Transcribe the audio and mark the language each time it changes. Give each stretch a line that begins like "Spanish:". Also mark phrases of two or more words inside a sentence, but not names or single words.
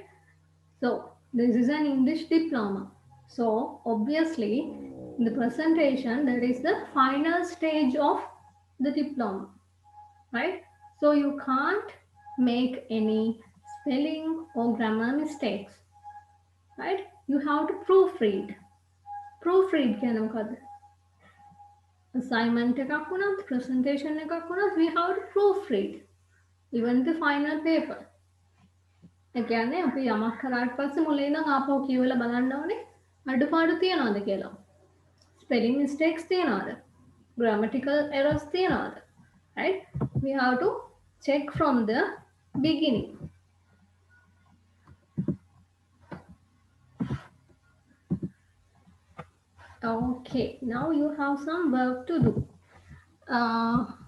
English: So this is an English diploma. So obviously the presentation, that is the final stage of the diploma, right? So you can't make any spelling or grammar mistakes, right? You have to proofread. Proofread
Sinhala: කියන්නේ මොකද්ද? Assignment එකක් වුණත්, presentation එකක් වුණත්,
English: we have to proofread even the final paper.
Sinhala: ඒ කියන්නේ අපි යමක් කරාට පස්සේ මුලින් ඉඳන් ආපහු කියවලා බලන්න ඕනේ අඩුපාඩු තියනවාද කියලා.
English: Spelling mistakes
Sinhala: තියනවාද?
English: Grammatical errors
Sinhala: තියනවාද? Right?
English: We have to check from the beginning. Okay, now you have some work to do.